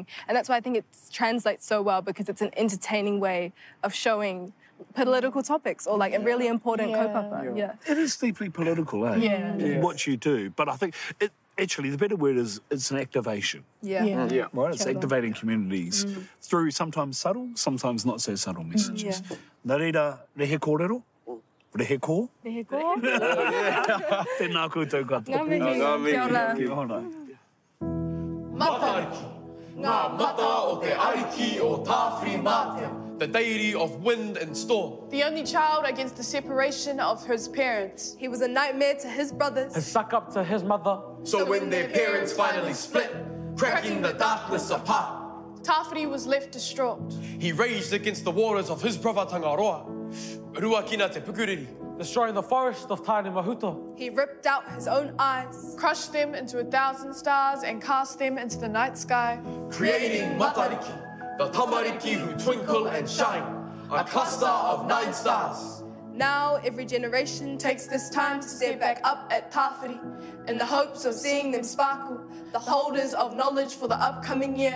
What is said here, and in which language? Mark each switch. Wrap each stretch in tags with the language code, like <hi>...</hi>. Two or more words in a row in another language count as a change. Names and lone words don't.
<en>And that's why I think it translates so well, because it's an entertaining way of showing political topics or like a really important kaupapa. It is deeply political, eh? What you do. But I think actually, the better word is it's an activation. Right? It's activating communities through sometimes subtle, sometimes not so subtle messages.</en> <mi>Nā reira, Rehekōrero? Rehekō? Tēnā koutou katoa. Ngā mihi. Kia ora. Matariki, ngā mata o te ariki o tāwhiri mātea.</mi> <en>The deity of wind and storm. The only child against the separation of his parents. He was a nightmare to his brothers. His suck up to his mother. So when their parents finally split, cracking the darkness apart, Tāwhiri was left distraught. he raged against the waters of his brother Tangaroa.</en> <mi>Ruakina te pukuriri.</mi> <en>Destroying the forest of Tainui Mahuto. He ripped out his own eyes, crushed them into 1,000 stars and cast them into the night sky. Creating Matariki, the tamariki who twinkle and shine, a cluster of 9 stars. Now every generation takes this time to stare back up at Tāwhiri in the hopes of seeing them sparkle, the holders of knowledge for the upcoming year.</en>